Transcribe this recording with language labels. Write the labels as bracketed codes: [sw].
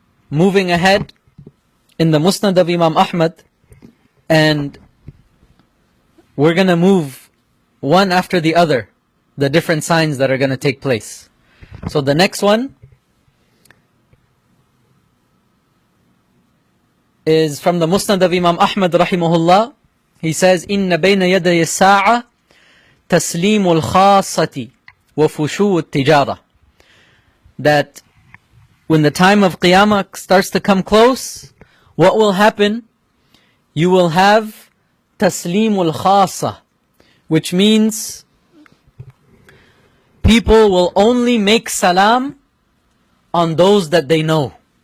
[en] Moving ahead in the Musnad of Imam Ahmad, and we're going to move one after the other, the different signs that are going to take place. So the next one is from the Musnad of Imam Ahmad rahimahullah. He says, [ar] إِنَّ بَيْنَ يَدَيِ السَّاعَةِ تَسْلِيمُ الْخَاصَّةِ وَفُشُوُ التِّجَارَةِ. [en] That when the time of Qiyamah starts to come close, what will happen? You will have taslimul khasa, which means people will only make salam on those that they know.